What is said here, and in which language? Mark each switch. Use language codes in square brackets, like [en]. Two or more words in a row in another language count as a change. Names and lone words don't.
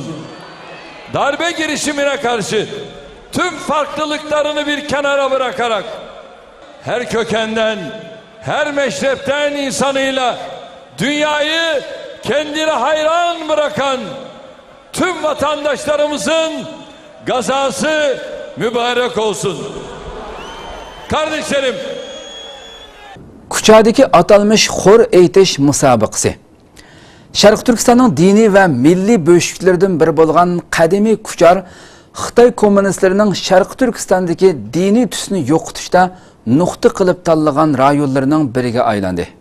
[tr] Darbe girişimine karşı tüm farklılıklarını bir kenara bırakarak her kökenden, her meşrepten insanıyla dünyayı kendine hayran bırakan tüm vatandaşlarımızın gazası mübarek olsun. Kardeşlerim, [uz] Kuchadagi atalmış xor aytish musobaqasi. Sharq Turkistonning diniy va milliy bo'shliklaridan biri bo'lgan qadimiy Kuchar Xitoy kommunistlarining Sharq Turkistondagi diniy tusni yo'qotishda nuqta qilib tanlagan rayonlarining biriga aylandi.